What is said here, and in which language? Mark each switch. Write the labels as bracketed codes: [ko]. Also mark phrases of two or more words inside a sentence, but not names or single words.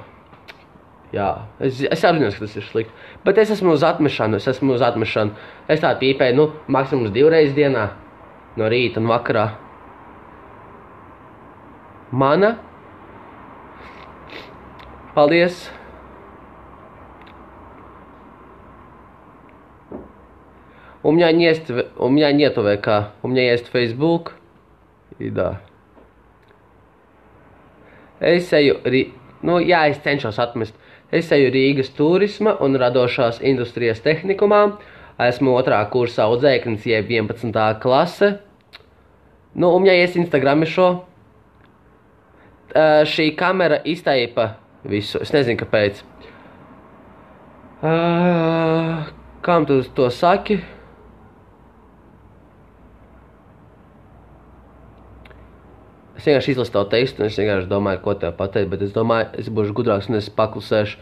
[lv] Jā, es apzinos, ka tas ir slikti. Bet es esmu uz atmešanu. Es tādu pīpēju, maksimums 2 reizes dienā. No rīta un vakarā. Mana. Paldies. [ru] У меня нету ВК. У меня есть Facebook. И да. [lv] Es eju, es cenšos atmest. Es eju Rīgas turisma un radošās industrijas tehnikumā. Esmu 2. kursā audzēknis, jeb 11. klase. [ru] У меня есть [lv] Instagram šo. Šī kamera iztaipa visu. Es nezinu, kāpēc. Kam tu to saki? Es vienkārši izlasu tavu tekstu, un es vienkārši domāju, ko tev pateikt, bet es domāju, es būšu gudrāks, un es paklusēšu.